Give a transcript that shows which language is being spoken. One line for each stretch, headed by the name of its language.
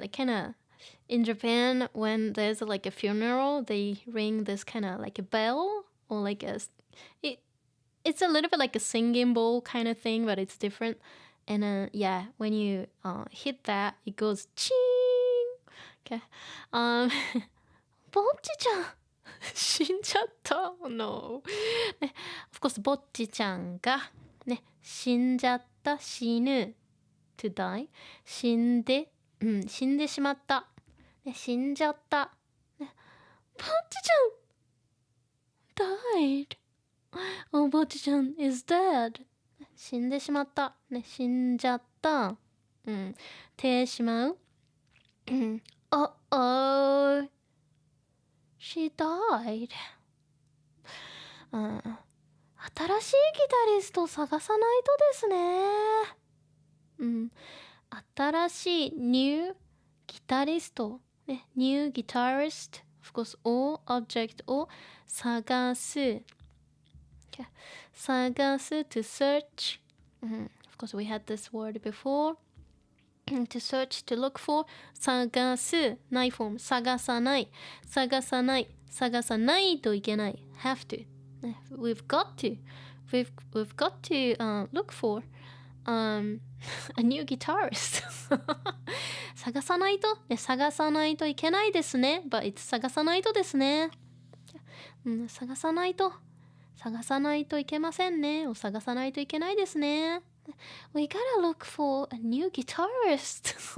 English: Like kind of in Japan when there's like a funeral, they ring this kind of like a bell or like it it's a little bit like a singing bowl kind of thing, but it's different. And yeah, when you hit that, it goes ching. Okay.
Japanese: ぼっちちゃん死んじゃった。
English: No.
Japanese: ね、
English: of course
Japanese: ぼっちちゃんがね死んじゃった、死ぬ
English: to die
Japanese: 死んで、死んでしまった、ね、死んじゃった、ね、ぼっちちゃん died.
English: Oh, ぼっちちゃん is dead.
Japanese: 死んでしまった、ね、死んじゃった、てしまう、
English: oh, she died.
Japanese: 新しいギタリスト探さないとですね。
English: 新しい new ギタリスト、ね、new guitarist, of course, all object
Japanese: を探す。
English: Okay. 探す to search. Of course, we had this word before. To search, to look for.
Japanese: 探す ないフォーム、探さない、探さない、探さないといけない。
English: have to. We've got to. We've got to look for a new guitarist.
Japanese: 探さないと、ね、探さないといけないですね。
English: But it's
Japanese: 探さないとですね。探さないと、探さないといけませんね。を探さないといけないですね。
English: We gotta look for a new guitarist.